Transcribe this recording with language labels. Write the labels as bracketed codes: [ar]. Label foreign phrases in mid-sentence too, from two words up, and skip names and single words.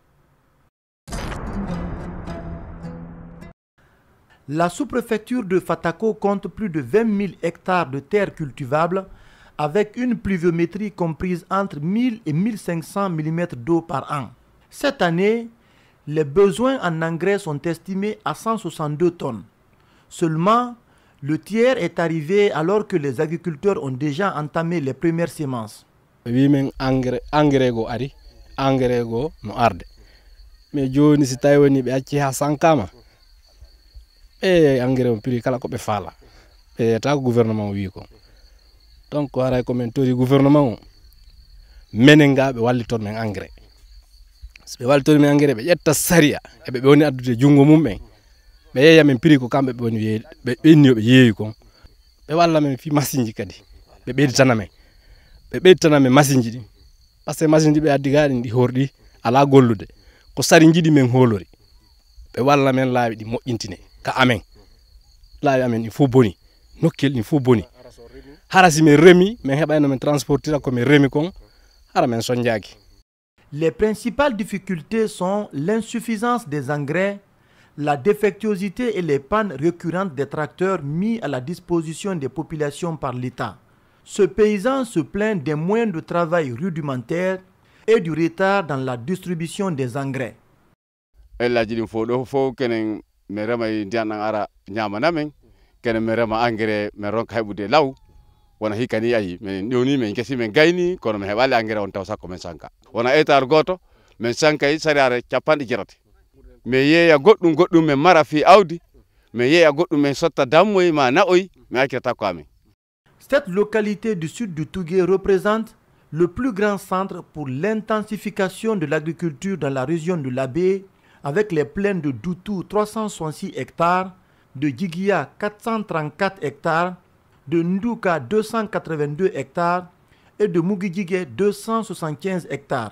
[fr] La sous-préfecture de Fatako compte plus de 20 000 hectares de terres cultivables avec une pluviométrie comprise entre 1000 et 1500 mm d'eau par an. Cette année, les besoins en engrais sont estimés à 162 tonnes. Seulement, le tiers est arrivé alors que les agriculteurs ont déjà entamé les premières semences. Oui, [ff] engrais go ari, engrais go no arde. Mais joni si tawi woni be acci ha sankama. Engrais on prix kala ko be fala. Ta gouvernement wi ko. Donc haray ko men tori gouvernement menenga be walliton men engrais. So be walliton men engrais be yetta saria e be woni addude jungo mum ben. ɓe yeeya men prix ko kamɓe ɓe woni ɓe ɓenni ɓe yeeyi kon ɓe walla men fi machine ji kadi ɓe ɓeyditana men machine ji ɗi [fr] par ce que [ff] machine ji ɓe addi ga ɗi horɗi ala gollude ko sari jiɗi men holori ɓe walla men laawi ɗi moƴƴintine ka amen laawi amen ɗi fof boni nokkel ɗi fof boni hara si men remi men heɓayno men transportira ko men remi kon hara men soñjaki. [fr] Les principales difficultés sont l'insuffisance des engrais, la défectuosité et les pannes récurrentes des tracteurs mis à la disposition des populations par l'État. Ce paysan se plaint des moyens de travail rudimentaires et du retard dans la distribution des engrais. [ff] Elaji ɗin fof kenen mi rema ndiyan ɗan ara ñamanamen kenen mi rema engrais min ronka heɓude law wona hikka ni ayi min ƴewni min gesi min gayni kono mi heɓali engrais on taw sakko min sanka wona hectare goto min sankay sariyare capanɗe jeetati mi yeeya goɗɗum min mara fi awdi mi yeeya goɗɗum min sotta dammoy ma naoy mi accirata ko amen. [fr] Cette localité du sud du Tougué représente le plus grand centre pour l'intensification de l'agriculture dans la région de l'Abbé, avec les plaines de Doutou 366 hectares, de Djiguia 434 hectares, de Ndouka 282 hectares et de Mugidjigué 275 hectares.